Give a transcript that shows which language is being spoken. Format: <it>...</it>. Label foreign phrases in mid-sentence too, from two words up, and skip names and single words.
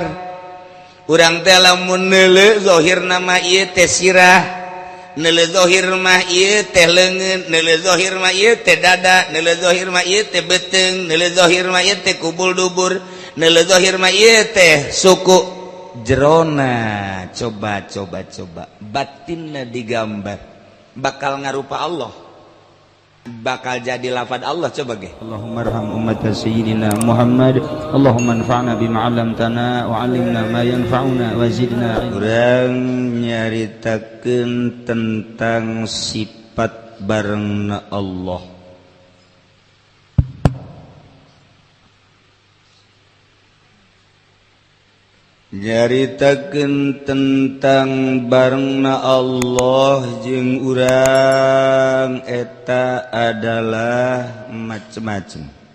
<su>Urang teh lamun neuleuh zahirna mah ieu teh sirah, neuleuh zahir mah ieu teh leungeun, neuleuh zahir mah ieu teh dada, neuleuh zahir mah ieu teh beuteung, neuleuh zahir mah ieu teh kubul dubur, neuleuh zahir mah ieu teh suku. Jerona coba batinna digambar bakal ngarupa Allah, bakal jadi lafaz Allah. Coba ge</su> <ar>اللهم ارحم أمة سيدنا محمد، اللهم انفعنا بما علمتنا وعلمنا ما ينفعنا وزدنا علما.</ar> <su>Urang nyaritakeun tentang sifat barengna Allah. Nyaritakeun tentang barengna Allah jeung urang eta adalah macem-macem.</su>